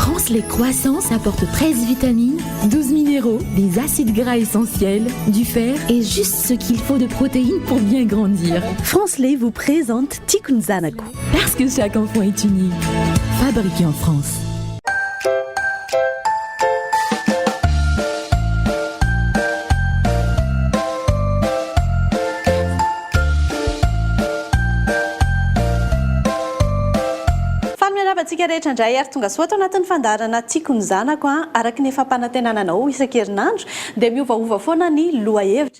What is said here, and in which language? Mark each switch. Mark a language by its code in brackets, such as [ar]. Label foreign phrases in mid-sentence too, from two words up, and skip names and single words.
[fr] France, les croissants apportent 13 vitamines, 12 minéraux, des acides gras essentiels, du fer et juste ce qu'il faut de protéines pour bien grandir. France Lait vous présente Tiako Zanako. Parce que chaque enfant est unique. Fabriqué en France. [mg] Tsika rehetra indray ary tonga soa atao anatin'ny fandarana Tiako Zanako araka ny fampanantenananao isan-kerinandro dia miovaova foana ny lohahevitra.